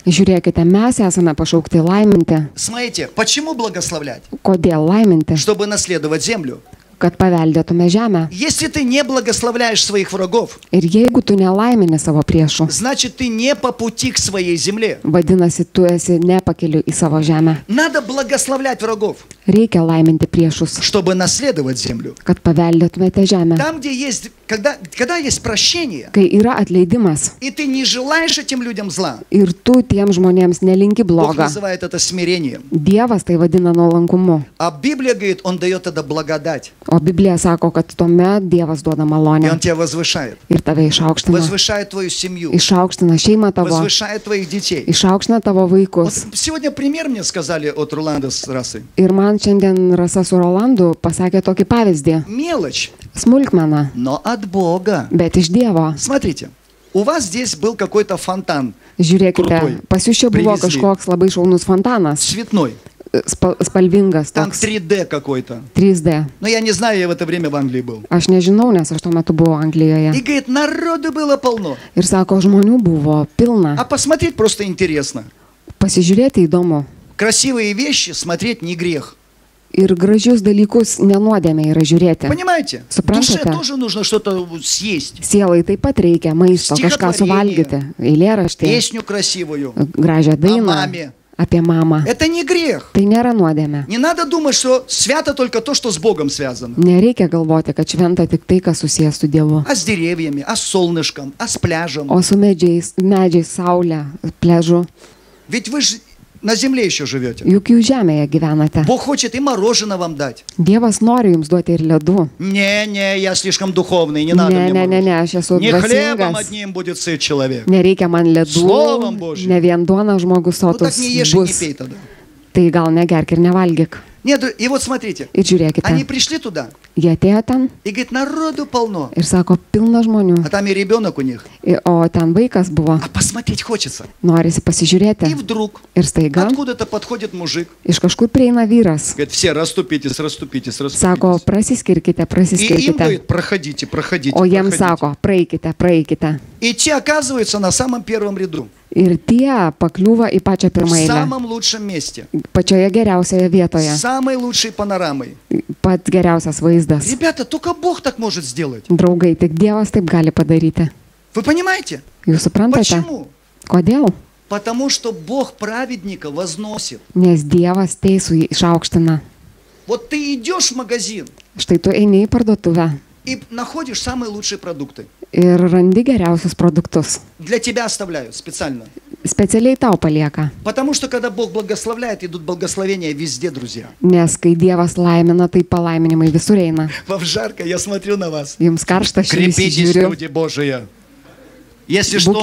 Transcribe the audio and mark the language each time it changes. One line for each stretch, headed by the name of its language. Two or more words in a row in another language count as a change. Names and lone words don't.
Lithuanian: Žiūrėkite, mes esame pašaukti laiminti.
Russian: Смотрите, почему благословлять?
Lithuanian: Kodėl laiminti?
Russian: Чтобы наследовать землю.
Lithuanian: Kad paveldėtume žemę.
Russian: Если ты не благословляешь своих врагов,
Lithuanian: Ir jeigu tu nelaimini savo priešų,
Russian: значит ты не по пути к своей земле.
Lithuanian: vadinasi, tu esi nepakeliu į savo žemę.
Russian: Надо благословлять врагов,
Lithuanian: Reikia laiminti priešus,
Russian: чтобы наследовать землю.
Lithuanian: kad paveldėtumėte žemę.
Russian: Там, где есть, когда есть прощение,
Lithuanian: Kai yra atleidimas
Russian: и ты не желаешь этим людям зла,
Lithuanian: ir tu tiem žmonėms nelinki
Russian: Бог
Lithuanian: bloga,
Russian: называет это смирением.
Lithuanian: Dievas tai vadina nuolankumu.
Russian: А Библия говорит, Он дает это благодать.
Lithuanian: O Biblija sako, kad tuomet Dievas duoda
Russian: И
Lithuanian: malonę
Russian: Он тебя возвышает.
Lithuanian: ir tave išaukština.
Russian: Возвышает твою семью.
Lithuanian: Išaukština šeimą tavo,
Russian: Возвышает твоих детей.
Lithuanian: išaukština tavo
Russian: Вот
Lithuanian: vaikus.
Russian: сегодня пример мне сказали от Роланда с Расой.
Lithuanian: Ir man šiandien Rasa su Rolandu pasakė tokį pavyzdį.
Russian: Мелочь,
Lithuanian: Smulkmena,
Russian: но от Бога.
Lithuanian: bet iš Dievo.
Russian: Смотрите, у вас здесь был какой-то фонтан
Lithuanian: Žiūrėkite,
Russian: Kruтой.
Lithuanian: pas jūs čia buvo
Russian: Привезли.
Lithuanian: kažkoks labai šaunus fontanas,
Russian: цветной.
Lithuanian: spalvingas,
Russian: Там
Lithuanian: toks
Russian: 3D какой-то.
Lithuanian: 3D.
Russian: Но я не знаю, я в это время в Англии был.
Lithuanian: Aš nežinau, nes aš tuo metu buvau Anglijoje.
Russian: И говорит, народу было полно.
Lithuanian: Ir sako, žmonių buvo
Russian: А
Lithuanian: pilna.
Russian: посмотреть просто интересно.
Lithuanian: Pasižiūrėti įdomu.
Russian: Красивые вещи смотреть не грех.
Lithuanian: Ir gražius dalykus nenuodėmė yra žiūrėti.
Russian: Понимаете?
Lithuanian: Suprantate?
Russian: Душе тоже нужно что-то съесть.
Lithuanian: Sielai taip pat reikia maisto, kažką suvalgyti. Eilėraštį,
Russian: Песню красивую.
Lithuanian: gražią dainą
Russian: маме.
Lithuanian: apie mamą.
Russian: Это не грех.
Lithuanian: Tai nėra nuodėmė.
Russian: Не надо думать, что свято только то, что с Богом связано.
Lithuanian: Nereikia galvoti, kad šventa tik tai, kas susijęs su Dievu.
Russian: А с деревьями, а с солнышком, а с пляжем.
Lithuanian: O su medžiais, saulė, pležu.
Russian: Ведь вы же на земле еще живете.
Lithuanian: Juk jūs žemėje gyvenate.
Russian: Бог хочет и мороженое вам дать.
Lithuanian: Dievas nori jums duoti ir ledų.
Russian: Не, я слишком духовный, не надо мне мороженое.
Lithuanian: Ne, aš esu
Russian: Не хлебом
Lithuanian: dvasingas.
Russian: одним будет сыт человек.
Lithuanian: Nereikia man
Russian: Словом
Lithuanian: ledų.
Russian: Божьим.
Lithuanian: Ne vien duona žmogus
Russian: Ну так
Lithuanian: sotus
Russian: не ешь и не
Lithuanian: bus.
Russian: пей тогда.
Lithuanian: Tai gal negerk ir nevalgyk.
Russian: Нет, и вот смотрите.
Lithuanian: Ir žiūrėkite.
Russian: Они пришли туда
Lithuanian: Jie atėjo ten
Russian: и говорит, народу полно.
Lithuanian: ir sako, pilna žmonių.
Russian: А там и ребенок у них.
Lithuanian: O ten vaikas buvo.
Russian: А посмотреть хочется.
Lithuanian: Norisi
Russian: И
Lithuanian: pasižiūrėti.
Russian: вдруг
Lithuanian: Ir staiga
Russian: откуда-то подходит мужик.
Lithuanian: iš kažkur prieina vyras.
Russian: Говорит, все расступитесь, расступитесь,
Lithuanian: Sako,
Russian: расступитесь.
Lithuanian: prasiskirkite,
Russian: И им
Lithuanian: prasiskirkite.
Russian: говорит, проходите, проходите,
Lithuanian: O jiems
Russian: проходите.
Lithuanian: sako, praeikite, praeikite.
Russian: И те оказываются на самом первом ряду.
Lithuanian: Ir tie pakliūva į pačią
Russian: В
Lithuanian: pirmą eilę,
Russian: самом лучшем месте.
Lithuanian: pačioje geriausioje vietoje,
Russian: С самой лучшей панорамой.
Lithuanian: pats geriausias vaizdas.
Russian: Ребята, только Бог так может сделать.
Lithuanian: Draugai, tik Dievas taip gali padaryti.
Russian: Вы понимаете?
Lithuanian: Jūs suprantate?
Russian: Почему?
Lithuanian: Kodėl?
Russian: Потому что Бог праведника возносит.
Lithuanian: Nes Dievas teisų išaukština.
Russian: Вот ты идешь в магазин
Lithuanian: Štai tu eini į parduotuvę
Russian: и находишь самые лучшие продукты.
Lithuanian: ir randi geriausius produktus.
Russian: Для тебя оставляют специально.
Lithuanian: Specialiai tau palieka.
Russian: Потому что когда Бог благословляет, идут благословения везде, друзья.
Lithuanian: Nes kai Dievas laimina, tai palaiminimai visur eina.
Russian: Вам жарко, я смотрю на вас.
Lithuanian: Jums karšta, aš
Russian: Крепитесь,
Lithuanian: įsižiūriu.
Russian: люди Божии. Если что,